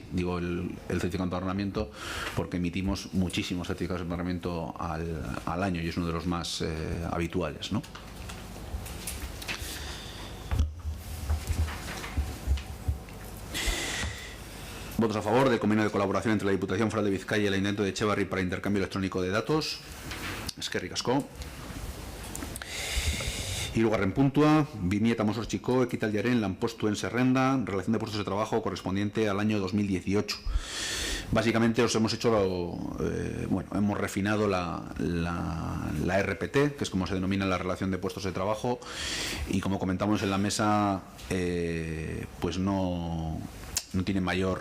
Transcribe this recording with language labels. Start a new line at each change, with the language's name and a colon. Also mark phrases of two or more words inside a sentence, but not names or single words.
Spanish: Digo el certificado de empadronamiento porque emitimos muchísimos certificados de empadronamiento al año y es uno de los más habituales, ¿no? Votos a favor del convenio de colaboración entre la Diputación Foral de Vizcaya y el Ayuntamiento de Etxebarri para intercambio electrónico de datos.
Basque: Eskerrik asko. Hirugarren puntua, 2018ko ekitaldiaren lanpostuen zerrenda,
Spanish: relación de puestos de trabajo correspondiente al año 2018. Básicamente hemos refinado la RPT, que es como se denomina la relación de puestos de trabajo, y como comentamos en la mesa, pues no tiene mayor...